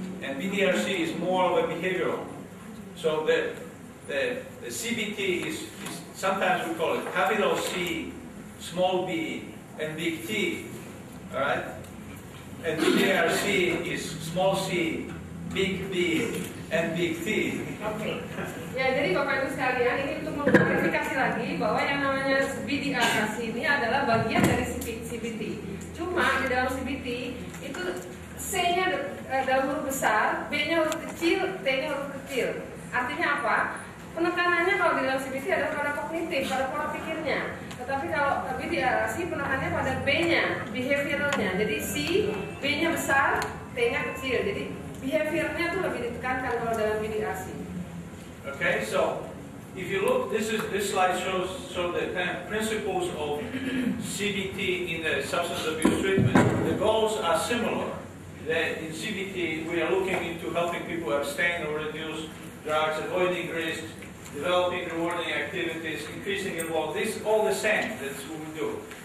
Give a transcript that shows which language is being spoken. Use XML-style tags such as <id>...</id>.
<en>And BDRC is more of a behavioral. So the CBT is sometimes we call it capital C, small b, and big T. All right? And BDRC is small c, big B, and big T.</en> <id>Oke. Ya, jadi Bapak Ibu sekalian, ini untuk mengklarifikasi lagi bahwa yang namanya BDRC ini adalah bagian dari CBT. Cuma di dalam CBT itu C-nya dalam huruf besar, B-nya huruf kecil, T-nya huruf kecil. Artinya apa? Penekanannya kalau di dalam CBT adalah pada kognitif, pada pola pikirnya. Tetapi kalau BDRC penekanannya pada B-nya, behavioralnya. Jadi C, B-nya besar, T-nya kecil. Jadi behaviornya tuh lebih ditekankan kalau dalam BDRC.</id> <en>Okay, so if you look, this slide shows the kind of principles of CBT in the substance abuse treatment. The goals are similar. That in CBT we are looking into helping people abstain or reduce drugs, avoiding risks, developing rewarding activities, increasing involvement. This is all the same. That's what we do.</en>